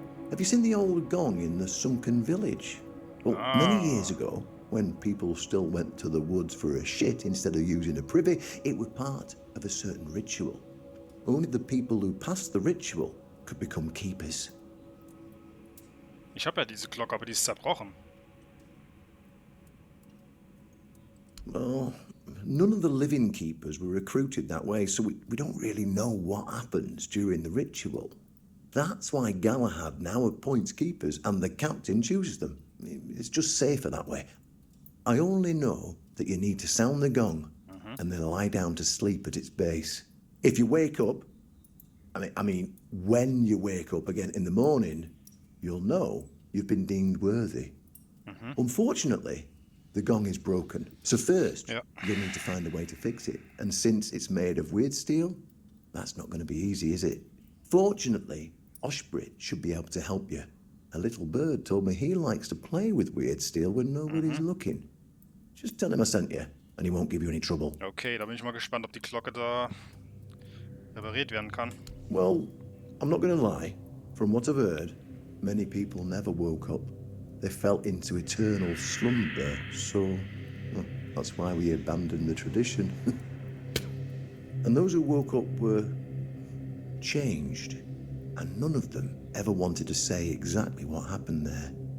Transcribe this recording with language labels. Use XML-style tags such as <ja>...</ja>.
<en>Have you seen the old gong in the sunken village? Well, many years ago, when people still went to the woods for a shit instead of using a privy, it was part of a certain ritual. Only the people who passed the ritual could become keepers.</en> <de>Ich habe ja diese Glocke, aber die ist zerbrochen.</de> <en>Well, none of the living keepers were recruited that way, so we don't really know what happens during the ritual. That's why Galahad now appoints keepers and the captain chooses them. It's just safer that way. I only know that you need to sound the gong and then lie down to sleep at its base. If you wake up, I mean, when you wake up again in the morning, you'll know you've been deemed worthy. Unfortunately, the gong is broken. So first, you'll need to find a way to fix it. And since it's made of weird steel, that's not going to be easy, is it? Fortunately, Oshbrit should be able to help you. A little bird told me he likes to play with weird steel when nobody's looking. Just tell him I sent you, and he won't give you any trouble.</en> <de>Okay, da bin ich mal gespannt, ob die Glocke da repariert werden kann.</de> <en>Well, I'm not going to lie. From what I've heard, many people never woke up. They fell into eternal slumber, so that's why we abandoned the tradition. And those who woke up were changed, and none of them ever wanted to say exactly what happened there.</en>